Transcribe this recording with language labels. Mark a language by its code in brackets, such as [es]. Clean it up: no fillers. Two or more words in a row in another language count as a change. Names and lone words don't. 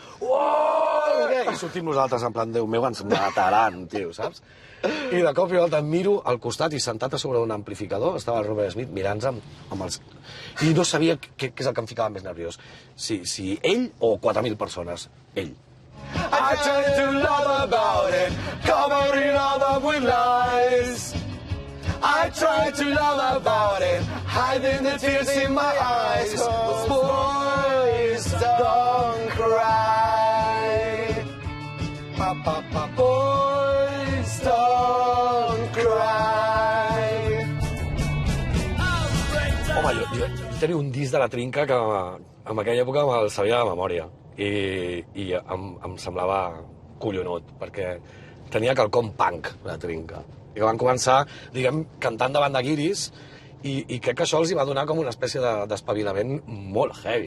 [ca] I sortim nosaltres en plan, Déu meu, ens mataran, tio, saps? I de cop i volta em miro al costat i sentat a sobre un amplificador estava el Robert Smith mirant-nos amb els... I no sabia què és el que em ficava més nerviós. Si ell o 4.000 persones. Ell. [en] I tried to lie about it, covering all up with lies. I tried to lie about it, hiding the tears in my eyes. Boys, don't cry. Boys, don't cry. [ca] Home, jo tenia un disc de la Trinca que en aquella època me'l sabia de memòria. i em semblava collonut, perquè tenia quelcom punk, la trinca. I van començar, diguem, cantant davant de guiris, i crec que això els hi va donar com una espècie d'espavilament molt heavy.